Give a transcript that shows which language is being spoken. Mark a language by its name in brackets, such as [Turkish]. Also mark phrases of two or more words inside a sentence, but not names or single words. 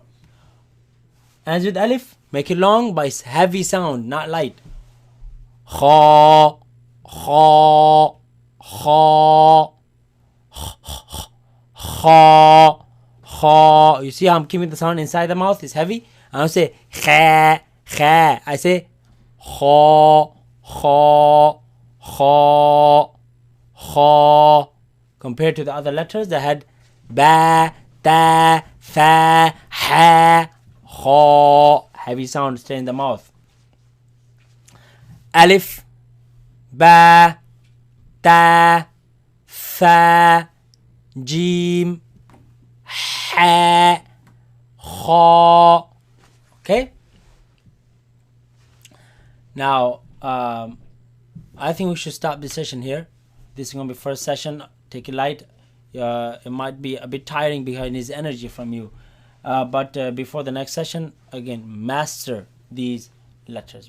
[English] Ends with alif. Make it long, but it's heavy sound, not light. [Arabic] Kha, kha, kha, kha, kha. [English] You see how I'm keeping the sound inside the mouth? It's heavy. I don't say [Arabic] kha, kha. [English] I say [Arabic] kha, kha, kha, kha. [English] Compared to the other letters that had [Arabic] ba, ta, tha, ha, kha. [English] Heavy sound stay in the mouth. [Arabic] Alif, ba, ta, tha, jim, ha, kha. [English] Okay? Now, I think we should stop this session here. This is going to be first session. Take it light. It might be a bit tiring because it needs energy from you. But before the next session, again, master these letters.